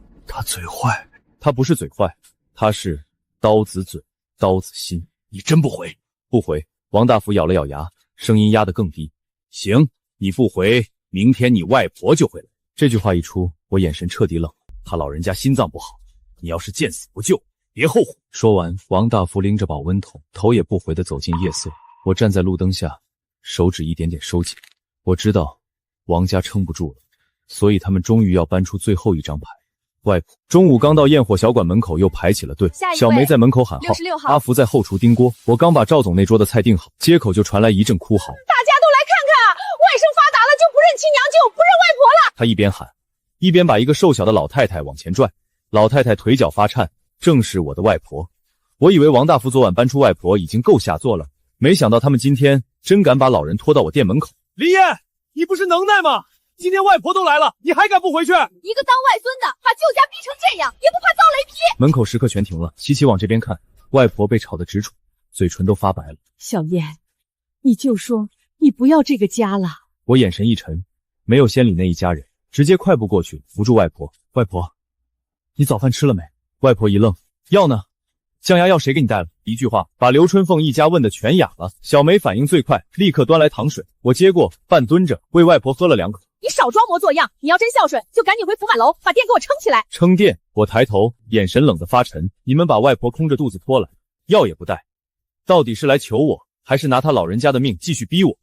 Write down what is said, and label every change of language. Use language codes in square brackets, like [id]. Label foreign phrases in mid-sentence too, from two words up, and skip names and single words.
[zh] 他嘴壞，他不是嘴壞，他是刀子嘴，刀子心。你真不回？不回。王大福咬了咬牙，聲音壓得更低。行，你不回，明天你外婆就回來。這句話一出，我眼神徹底冷了。他老人家心臟不好，你要是見死不救，別後悔。說完，王大福拎着保溫桶，頭也不回地走進夜色。我站在路燈下，手指一點點收緊。我知道王家撐不住了，所以他們終於要搬出最後一張牌。外婆中午剛到焰火小館門口，又排起了隊。小梅在門口喊號，66號。阿福在後廚叮鍋。我剛把趙總那桌的菜訂好，街口就傳來一陣哭嚎。大家都來看看，外甥發達了，就不認親娘舅，不認外婆了。他一邊喊，一邊把一個瘦小的老太太往前拽。老太太腿腳發顫，正是我的外婆。我以為王大福昨晚搬出外婆已經夠下作了，沒想到他們今天真敢把老人拖到我店門口。林燕，你不是能耐嗎？今天外婆都來了，你還敢不回去？一個當外孫的把舅家逼成這樣，也不怕遭雷劈。門口時刻全停了，齊齊往這邊看。外婆被吵得直喘，嘴唇都發白了。小燕，你就說你不要這個家了。我眼神一沉，沒有先理那一家人，直接快步過去扶住外婆。外婆，你早飯吃了沒？外婆一愣，藥呢？降壓藥誰給你帶了？一句話把劉春鳳一家問得全啞了。小梅反應最快，立刻端來糖水，我接過，半蹲着為外婆喝了2口。你少裝模作樣，你要真孝順，就趕緊回福滿樓把店給我撐起來。撐店？我抬頭，眼神冷得發沉。你們把外婆空着肚子拖來，藥也不帶，到底是來求我，還是拿他老人家的命繼續逼我？